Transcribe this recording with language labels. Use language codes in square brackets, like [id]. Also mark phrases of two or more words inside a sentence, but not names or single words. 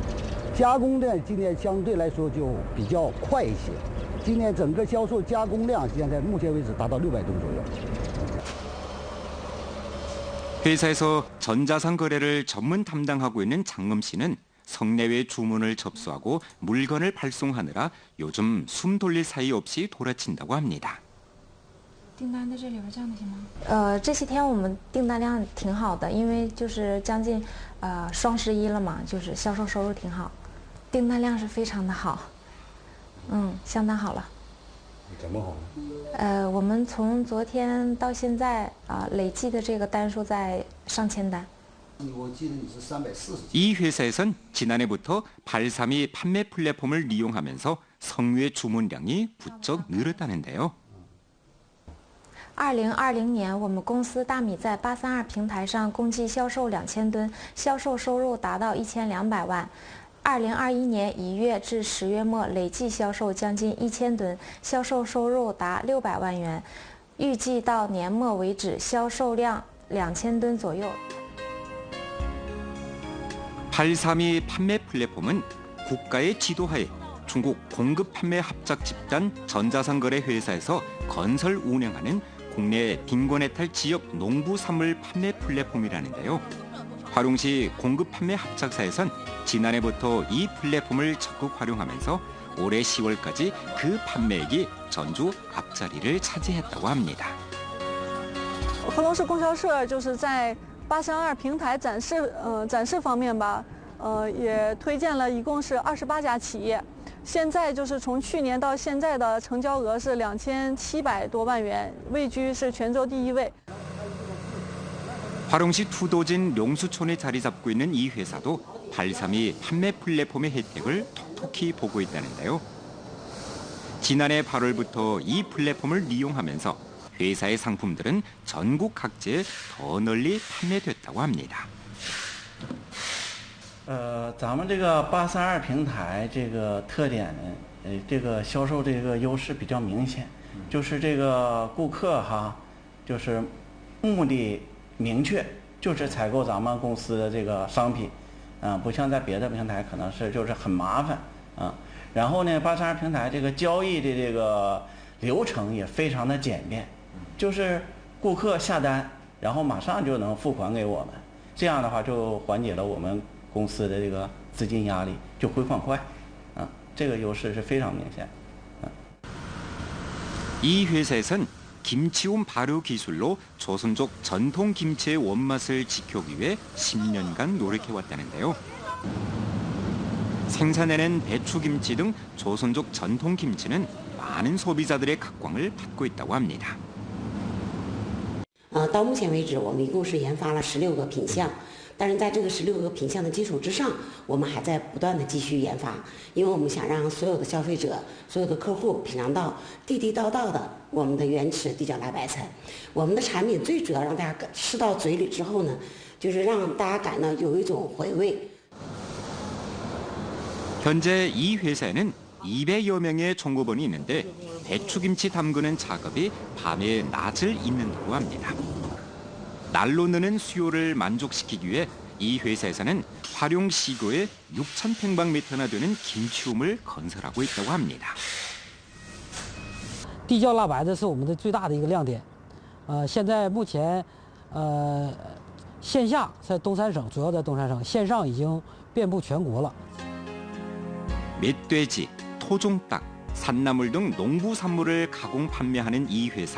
[zh] 加工呢，今年相对来说就比较快一些。今年整个销售加工量现在目前为止达到600吨左右。 [ko] 회사에서 전자상 거래를 전문 담당하고 있는 장엄 씨는 성내외 주문을 접수하고 물건을 발송하느라 요즘 숨 돌릴 사이 없이 돌아친다고 합니다. [zh] 订单在这里边降的行吗？这些天我们订单量挺好的，因为就是将近双11了嘛，就是销售收入挺好，订单量是非常的好。相当好了。怎么好呢？我们从昨天到现在累计的这个单数在上千单。我记得你是340。 [ko] 이 회사에선 지난해부터 832 판매 플랫폼을 이용하면서 성외 주문량이 부쩍 늘었다는데요. [zh] 2020 年，我们公司大米在832平台上共计销售2000吨，销售收入达到1200万。 2021年1月至10月末，累计销售将近1000吨，销售收入达600万元。预计到年末为止，销售量2000吨左右。 [ko] 832 판매 플랫폼은 국가의 지도하에 중국 공급 판매 합작 집단 전자상거래 회사에서 건설 운영하는 국내 빈곤해탈 지역 농부 산물 판매 플랫폼이라는데요. 화룡시 공급 판매 합작사에선 지난해부터 이 플랫폼을 적극 활용하면서 올해 10월까지 그 판매액이 전주 앞자리를 차지했다고 합니다. [zh] 合隆市供销社就是在832平台展示方面吧，也推荐了一共是28家企业， 现在就是从去年到现在的成交额是2700多万元，位居是全州第1位。 [ko] 화룡시 투도진 용수촌에 자리 잡고 있는 이 회사도 832 판매 플랫폼의 혜택을 톡톡히 보고 있다는데요. 지난해 8월부터 이 플랫폼을 이용하면서 회사의 상품들은 전국 각지에 더 널리 판매됐다고 합니다. [zh] 咱们这个832平台这个特点，这个销售这个优势比较明显，就是这个顾客哈，就是目的明确，就是采购咱们公司的这个商品，不像在别的平台可能是就是很麻烦啊。然后呢，832平台这个交易的这个流程也非常的简便，就是顾客下单，然后马上就能付款给我们，这样的话就缓解了我们 公司的这个资金压力，就回款快，这个优势是非常明显。 [ko] 이 회사에선 김치홈 발효 기술로 조선족 전통 김치의 원맛을 지켜오기 위해 10년간 노력해왔다는데요. 생산해낸 배추김치 등 조선족 전통 김치는 많은 소비자들의 각광을 받고 있다고 합니다. [zh] 到目前为止，我们一共是研发了16个品项。但是在这个16个品项的基础之上，我们还在不断的继续研发，因为我们想让所有的消费者、所有的客户品尝到地地道道的我们的原始地角辣白菜。我们的产品最主要让大家吃到嘴里之后呢，就是让大家感到有一种回味。 [ko] 현재 이 회사에는 200여 명의 종업원이 있는데 배추김치 담그는 작업이 밤에 낮을 잇는다고 합니다. 날로 느는 수요를 만족시키기 위해 이 회사에서는 화룡 시도에 6,000平方米나 되는 김치홈을 건설하고 있다고 합니다. [zh] 地窖辣白的是我们的最大的一个亮点。现在目前，线下在东三省，主要在东三省，线上已经遍布全国了。 [ko] 멧돼지, 토종닭, 산나물 등 농부 산물을 가공 판매하는 이 회사.